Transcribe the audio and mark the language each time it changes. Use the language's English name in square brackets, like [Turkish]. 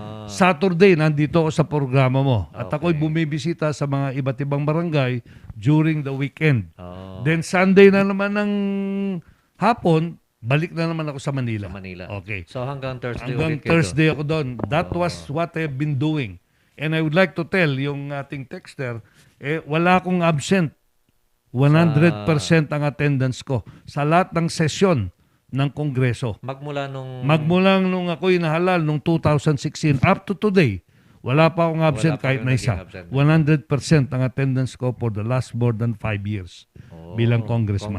[Filipino] Saturday nandito ako sa programa mo at ako'y bumibisita sa mga iba't ibang barangay [English] during the weekend. [Filipino] Then Sunday na naman ng hapon, balik na naman ako sa Manila. Okay. So hanggang Thursday Hanggang Thursday ako doon. [English] That was what I've been doing. And I would like to tell [Filipino] yung ating texter, wala akong absent. 100% ang attendance ko sa lahat ng sesyon ng Kongreso. Magmula nung ako'y nahalal nung 2016 up to today, wala pa akong absent kahit na isa. 100% ang attendance ko [English] for the last more than 5 years [Filipino] bilang congressman.